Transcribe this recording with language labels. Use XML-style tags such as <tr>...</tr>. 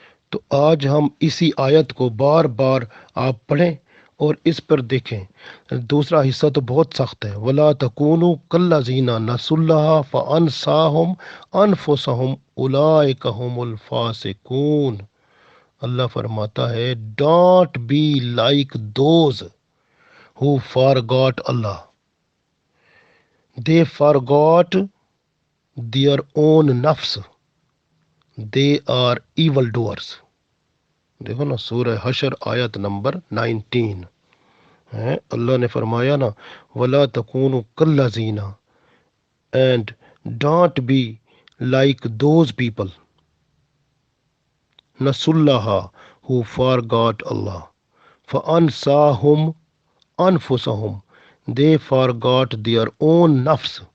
<ur>تو آج ہم اسی آیت کو بار بار آپ پڑھیں اور اس پر دیکھیں۔ دوسرا حصہ تو بہت سخت ہے،</ur> <ar>وَلَا تَكُونُوا كَالَّذِينَ نَسُوا اللَّهَ فَأَنسَاهُمْ أَنفُسَهُمْ أُولَئِكَ هُمُ الْفَاسِقُونَ۔</ar> <ur>اللہ فرماتا ہے</ur> <en>Don't be like those who forgot Allah. They forgot their own nafs. They are evil doers.</en> <ur>دیکھو نا، سورہ حشر آیت نمبر 19 ہے۔ اللہ نے فرمایا نا</ur> <ar>وَلَا تَكُونُوا كَالَّذِينَ،</ar> <en>and don't be like those people،</en> <ar>نَسُوا اللَّهَ،</ar> <en>who forgot Allah،</en> <ar>فَأَنْسَاهُمْ أَنفُسَهُمْ،</ar> <en>they forgot their own nafs،</en>